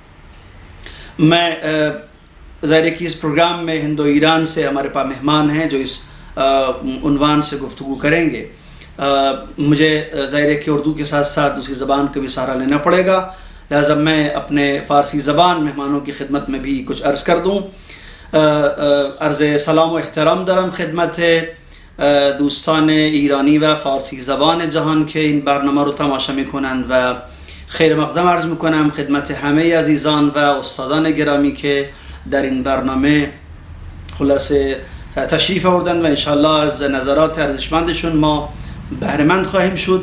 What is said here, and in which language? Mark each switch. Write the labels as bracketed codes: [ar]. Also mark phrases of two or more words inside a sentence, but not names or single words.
[ur] میں ظاہر کہ اس پروگرام میں ہند و ایران سے ہمارے پاس مہمان ہیں جو اس عنوان سے گفتگو کریں گے۔ مجھے ظاہر کہ اردو کے ساتھ ساتھ دوسری زبان کا بھی سہارا لینا پڑے گا، لہٰذا میں اپنے فارسی زبان مہمانوں کی خدمت میں بھی کچھ عرض کر دوں۔ [fa] عرض سلام و احترام دارم خدمت دوستان ایرانی و فارسی زبان جهان که این برنامه رو تماشا میکنند و خیر مقدم عرض میکنم خدمت همه عزیزان و استادان گرامی که در این برنامه خلاصه تشریف آوردند و انشاءالله از نظرات ارزشمندشون ما بهره‌مند خواهیم شد.